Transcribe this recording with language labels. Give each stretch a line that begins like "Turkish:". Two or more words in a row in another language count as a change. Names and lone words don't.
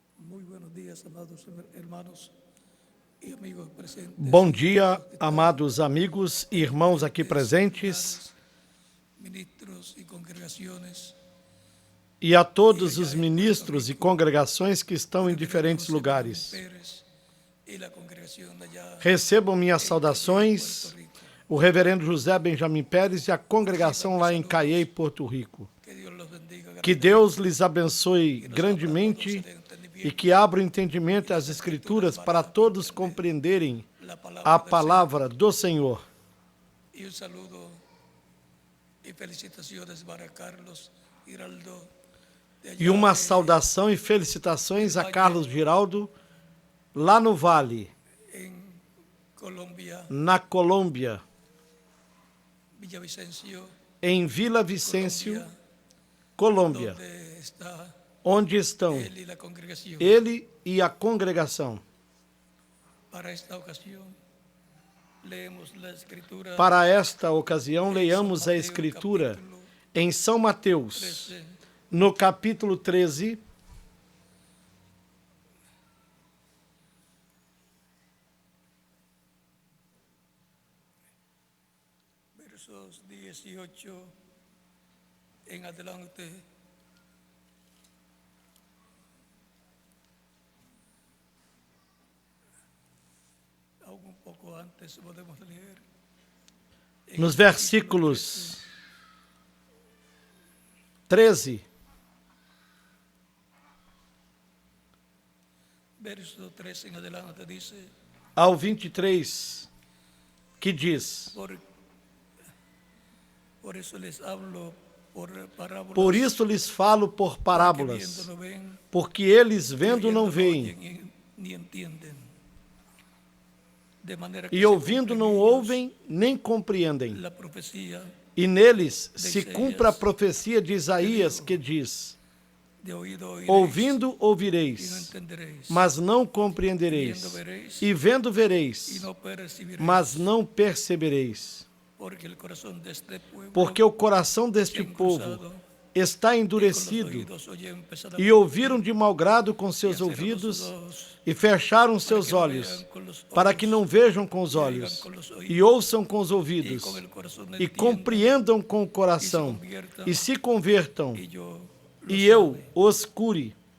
Spanish: Muy buenos días, amados hermanos y amigos presentes.
Portuguese: Bom dia, amados amigos e irmãos aqui presentes,
Spanish: Ministros y congregaciones.
Portuguese: e a todos os ministros e congregações que estão em diferentes lugares.
Spanish: Y la congregación de allá
Portuguese: Recebam minhas saudações, o reverendo José Benjamin Pérez e a congregação lá em Caiei, Porto Rico.
Spanish: que Dios los bendiga.
Portuguese: Que Deus lhes abençoe grandemente e que abra o entendimento às Escrituras para todos compreenderem a palavra do Senhor.
Spanish: Y un saludo y felicitaciones para Carlos Giraldo.
Portuguese: E uma saudação e felicitações a Carlos Giraldo, lá no Vale,
Spanish: En Colombia,
Portuguese: na Colômbia,
Spanish: Villavicencio,
Portuguese: em Vila Vicêncio, Colômbia,
Spanish: donde está
Portuguese: onde estão
Spanish: él y la congregación.
Portuguese: ele e a congregação.
Spanish: Para esta ocasión, leemos la escritura
Portuguese: Para esta ocasião, leiamos a Escritura em São Mateus,
Spanish: 13,
Portuguese: no capítulo 13,
Spanish: versos 18 en adelante. Aún un poco antes podemos leer. En
Portuguese: nos
Spanish: el capítulo versículos 13 verso 13 en adelante dice,
Portuguese: ao 23, que diz:
Spanish: por eso les hablo por parábolas,
Portuguese: Por isso lhes falo por que parábolas,
Spanish: viendo no ven,
Portuguese: porque eles vendo
Spanish: oyendo
Portuguese: não
Spanish: no
Portuguese: veem,
Spanish: oyen, ni entienden. De manera que
Portuguese: e se ouvindo
Spanish: cumple en
Portuguese: não
Spanish: ellos
Portuguese: ouvem nem compreendem.
Spanish: la profecía
Portuguese: E neles se
Spanish: Isaías,
Portuguese: cumpre a profecia de Isaías, que diz:
Spanish: de oído oiréis,
Portuguese: Ouvindo
Spanish: y no
Portuguese: ouvireis,
Spanish: entenderéis,
Portuguese: mas não compreendereis, e vendo vereis,
Spanish: y no percibiréis,
Portuguese: mas não percebereis.
Spanish: porque el corazón de este pueblo
Portuguese: Porque o coração deste povo está endurecido, e ouviram de mau grado com seus ouvidos, e fecharam seus olhos, para que não vejam com os olhos, e ouçam com os ouvidos, e compreendam com o coração, e se convertam, e eu os cure.